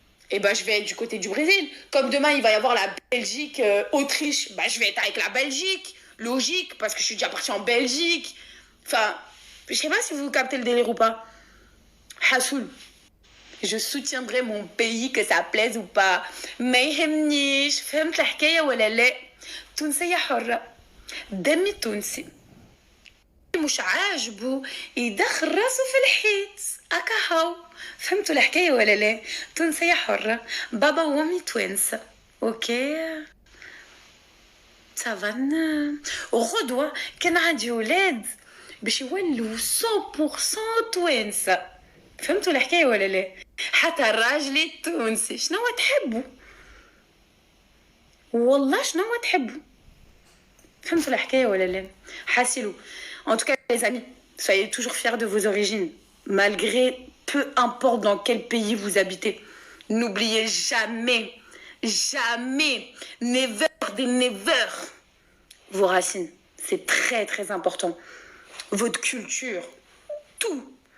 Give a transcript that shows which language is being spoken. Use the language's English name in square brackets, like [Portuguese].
[French] Et bah, je vais être du côté du Brésil. Comme demain, il va y avoir la Belgique, Autriche, bah, je vais être avec la Belgique. Logique, parce que je suis déjà partie en Belgique. Enfin, je sais pas si vous captez le délire ou pas. Hassoul. Je soutiendrai mon pays que ça plaise ou pas. [Arabic] ما يهمنيش فهمت الحكاية ولا لا. تونسية حرة. دمي تونسي. مش عاجبه يدخل راسه في الحيط اكاهو. فهمتوا الحكايه ولا لا؟ تونسيه حره بابا وامي توانسه اوكي سافانا غدوه كان عندي ولاد باش يولوا 100% توانسه. فهمتوا الحكايه ولا لا؟ حتى الراجل التونسي شنو تحبوا؟ والله شنو تحبوا؟ فهمتوا الحكايه ولا لا؟ حاسلوا. [French] En tout cas, les amis, soyez toujours fiers de vos origines, malgré peu importe dans quel pays vous habitez. N'oubliez jamais, jamais, never des never, vos racines. C'est très très important. Votre culture, tout.